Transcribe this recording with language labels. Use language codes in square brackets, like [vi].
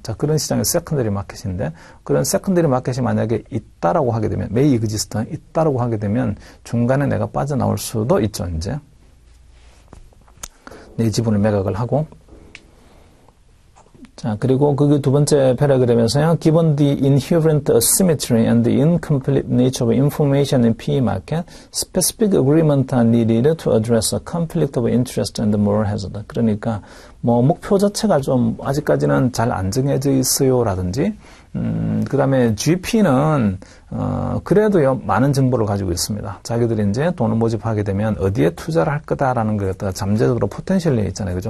[ko] 자, 그런 시장이 세컨더리 마켓인데 그런 세컨더리 마켓이 만약에 있다라고 하게 되면 [en] may exist [ko] 있다라고 하게 되면 중간에 내가 빠져나올 수도 있죠, 이제. 내 지분을 매각을 하고. 자, 그리고 그게 두 번째 패러그램에서요. [en] Given the inherent asymmetry and the incomplete nature of information in PE market, specific agreement are needed to address a conflict of interest and moral hazard. [ko] 그러니까 목표 자체가 좀 아직까지는 잘 안 정해져 있어요라든지 그 다음에 GP는 그래도요 많은 정보를 가지고 있습니다. 자기들이 이제 돈을 모집하게 되면 어디에 투자를 할 거다라는 걸 갖다가 잠재적으로 포텐셜이 있잖아요. 그죠?